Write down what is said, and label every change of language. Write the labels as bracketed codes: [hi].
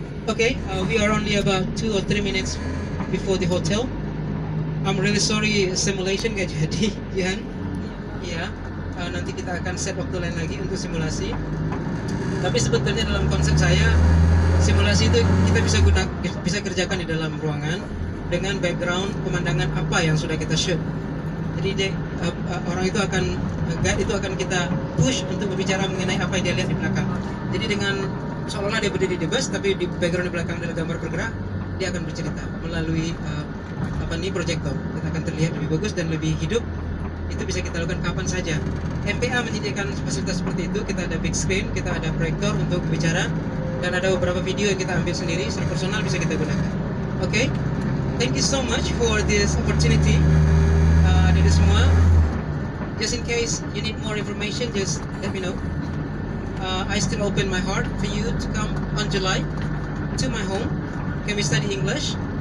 [en] Okay, we are only about 2 or 3 minutes before the hotel. I'm really sorry simulation [id] gak jadi, [en] Jihan. [id] Ya, nanti kita akan set waktu lain lagi untuk simulasi. Tapi sebetulnya dalam konsep saya, simulasi itu kita bisa kerjakan di dalam ruangan dengan background pemandangan apa yang sudah kita shoot. Jadi orang itu guide itu akan kita push untuk berbicara mengenai apa yang dia lihat di belakang. Jadi dengan seolah-olah dia berdiri di bus, tapi di background di belakang adalah gambar bergerak, dia akan bercerita melalui proyektor. Kita akan terlihat lebih bagus dan lebih hidup. Itu bisa kita lakukan kapan saja. MPA menyediakan fasilitas seperti itu. Kita ada big screen, kita ada proyektor untuk bicara, dan ada beberapa video yang kita ambil sendiri secara personal, bisa kita gunakan. [en] Okay, thank you so much for this opportunity. [id] Dari semua, [en] just in case you need more information, just let me know. I still open my heart for you to come on July to my home. Can we study English?